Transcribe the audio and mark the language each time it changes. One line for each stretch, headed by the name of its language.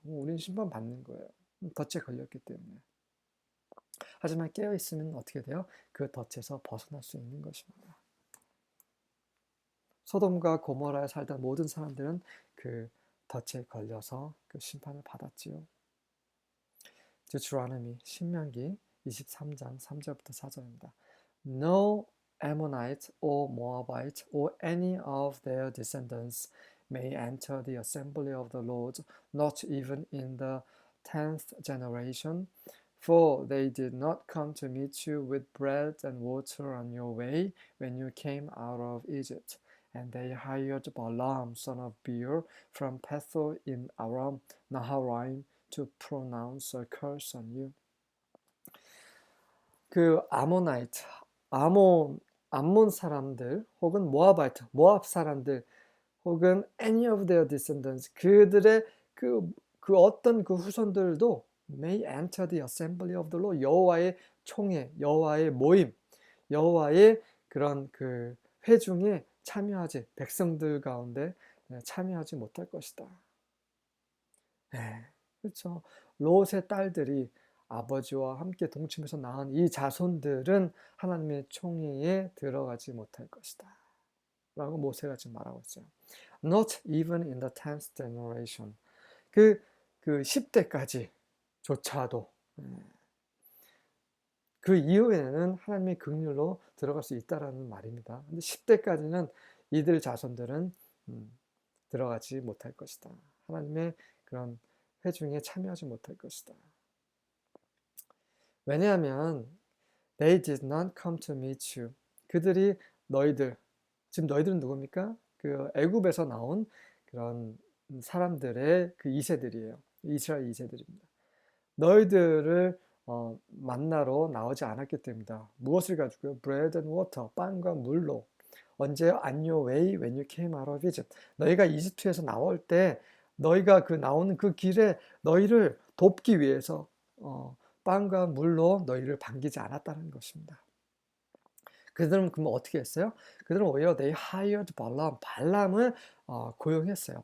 Korean: 우리는 심판받는 거예요. 덫에 걸렸기 때문에. 하지만 깨어있으면 어떻게 돼요? 그 덫에서 벗어날 수 있는 것입니다. 소돔과 고모라에 살던 모든 사람들은 그 덫에 걸려서 그 심판을 받았지요. Deuteronomy 신명기 23장 3절부터 4절입니다.
English: No Ammonite or Moabite or any of their descendants may enter the assembly of the Lord, not even in the 10th generation, for they did not come to meet you with bread and water on your way when you came out of Egypt. And they hired Balaam, son of Beor, from Pethor in Aram Naharaim to pronounce a curse on you.
Korean: 그 아모나이트, 암몬 사람들 혹은 모아바이트, 모압 사람들 혹은
English: any of their descendants
Korean: 그들의 그 어떤 그 후손들도
English: may enter the assembly of the Lord
Korean: 여호와의 총회, 여호와의 모임, 여호와의 그런 그 회중에 참여하지 백성들 가운데 참여하지 못할 것이다. 네, 그렇죠. 롯의 딸들이 아버지와 함께 동침해서 낳은 이 자손들은 하나님의 총회에 들어가지 못할 것이다. 라고 모세가 지금 말하고 있어요.
English: Not even in the 10th generation.
Korean: 그 10대까지 조차도 그 이후에는 하나님의 긍휼로 들어갈 수 있다라는 말입니다. 근데 10대까지는 이들 자손들은 들어가지 못할 것이다. 하나님의 그런 회중에 참여하지 못할 것이다. 왜냐하면
English: they did not come to meet you.
Korean: 그들이 너희들, 지금 너희들은 누굽니까? 그 애굽에서 나온 그런 사람들의 그 2세들이에요. 이스라엘 2세들입니다. 너희들을 만나러 나오지 않았기 때문이다. 무엇을 가지고요?
English: bread and water,
Korean: 빵과 물로. 언제요?
English: On your way when you came out of Egypt.
Korean: 너희가 이집트에서 나올 때 너희가 그 나오는 그 길에 너희를 돕기 위해서 빵과 물로 너희를 반기지 않았다는 것입니다. 그들은 그럼 어떻게 했어요? 그들은 오히려
English: they hired Balaam,
Korean: 발람을 고용했어요.